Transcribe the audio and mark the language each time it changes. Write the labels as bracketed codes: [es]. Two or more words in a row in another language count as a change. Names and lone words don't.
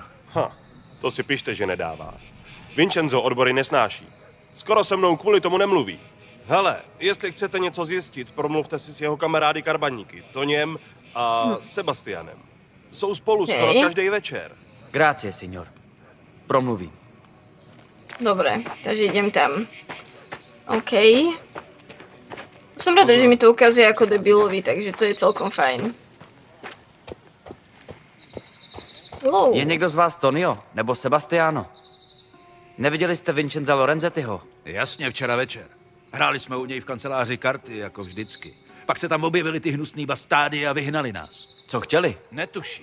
[cs] To si pište, že nedává. Vincenzo odbory nesnáší. Skoro se mnou kvůli tomu nemluví. Hele, jestli chcete něco zjistit, promluvte si s jeho kamarády karbaníky, Toniem a Sebastianem. Jsou spolu skoro každý večer. [it] Grazie, signor. [cs] Promluvím. [sk] Dobre, takže idem tam. OK. Som rada, že mi to ukazuje ako debilovi, takže to je celkom fajn. Wow. [cs] Je někdo z vás Tonio nebo Sebastiano? Neviděli jste Vincenza Lorenzettiho? Jasně, včera večer. Hráli jsme u něj v kanceláři karty, jako vždycky. Pak se tam objevili ty hnusný bastády a vyhnali nás. Co chtěli? Netuším.